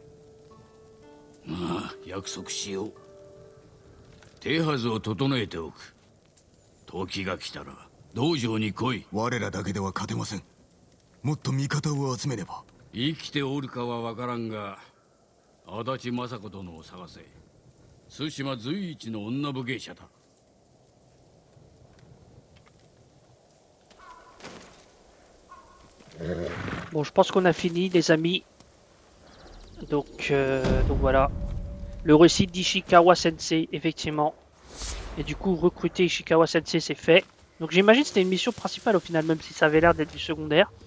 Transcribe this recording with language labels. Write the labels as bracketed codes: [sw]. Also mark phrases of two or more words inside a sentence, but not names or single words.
[ja] ああ、約束しよう。手はずを整えておく。時が来たら道場に来い。我らだけでは勝てません。もっと味方を集めねば。生きておるかは分からんが、足立政子殿を探せ。対馬随一の女武芸者だ。 [fr] Bon, je pense qu'on a fini, les amis. Donc voilà. Le récit d'Ishikawa Sensei, effectivement. Et du coup, recruter Ishikawa Sensei, c'est fait. Donc j'imagine que c'était une mission principale au final, même si ça avait l'air d'être du secondaire.